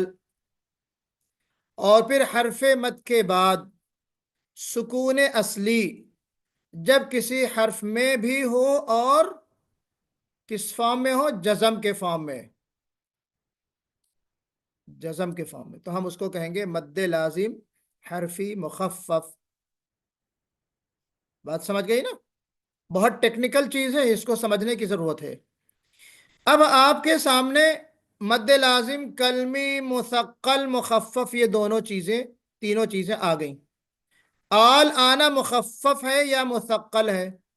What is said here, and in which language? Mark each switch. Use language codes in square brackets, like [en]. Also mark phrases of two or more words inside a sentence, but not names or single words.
[ur] اور پھر حرف مد کے بعد سکون اصلی جب کسی حرف میں بھی ہو اور کس فارم میں ہو جزم کے فارم میں. جزم کے فارم میں تو ہم اس کو کہیں گے مد لازم حرفی مخفف. بات سمجھ گئی نا؟ بہت ٹیکنیکل چیز ہے، اس کو سمجھنے کی ضرورت ہے. اب آپ کے سامنے مد لازم کلمی مثقل مخفف یہ دونوں چیزیں تینوں چیزیں آ گئیں. آل آنا مخفف ہے یا مثقل ہے؟